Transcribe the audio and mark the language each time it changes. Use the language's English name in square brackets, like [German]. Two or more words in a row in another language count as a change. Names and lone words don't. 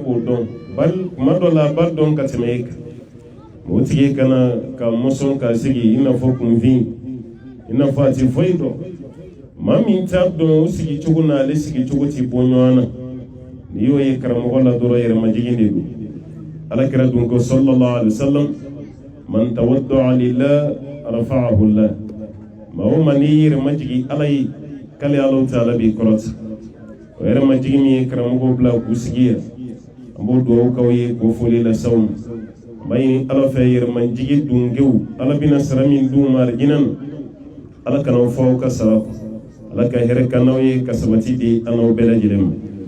[Bambara] b'o dɔn bari kuma dɔ la a b'a dɔn ka tɛmɛ e kan o tigi kana ka mɔsɔn ka sigi i n'a fɔ kunfin i n'a fɔ a tɛ foyi dɔn maa min t'a dɔn o sigicogo n'ale sigicogo tɛ bɔ ɲɔgɔn na n'i y'o ye karamɔgɔ la dɔrɔn yɛrɛmajigin de don alakira dun ko sallallahu [Arabic] عليه وسلم من تواضع لله رفعه الله [Bambara] maa o maa n'i yɛrɛmajigi ala ye k'ale Alahu Taala b'i kɔrɔta o yɛrɛmajigi min ye karamɔgɔw bila k'u sigi yan an b'o dugawu k'aw ye k'o foli las'aw ma an b'a ɲini ala fɛ yɛrɛmajigi dunkew ala bɛna sara min d'u ma alijinɛ na ala kan'aw fɔ aw ka sara kɔ ala ka hɛrɛ ka n'aw ye ka sabati di an n'aw bɛɛ lajɛlen ma